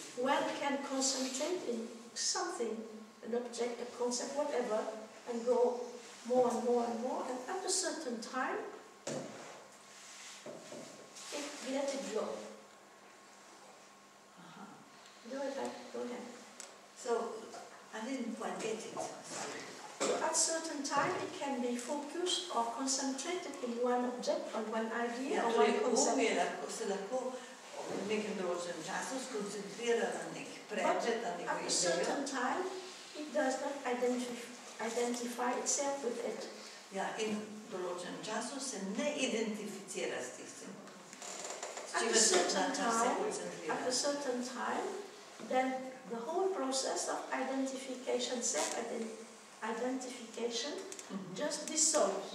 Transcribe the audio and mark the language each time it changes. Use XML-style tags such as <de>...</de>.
<en>One can concentrate in something, an object, a concept, whatever, and go more and more and more, and at a certain time, let it go. Go ahead. So, I didn't quite get it. Sorry. At a certain time, it can be focused or concentrated in one object, on one idea, or one concept.</en> <sl>Se lahko v nekem določenem času skoncentrira na nek predmet, na neko idejo.</sl> <en>At a certain time, it does not identify itself with it.</en> <sl>Ja, in v določenem času se ne identificira s tistim.</sl> <en>At a certain time, then the whole process of identification, self-identification, just dissolves.</en>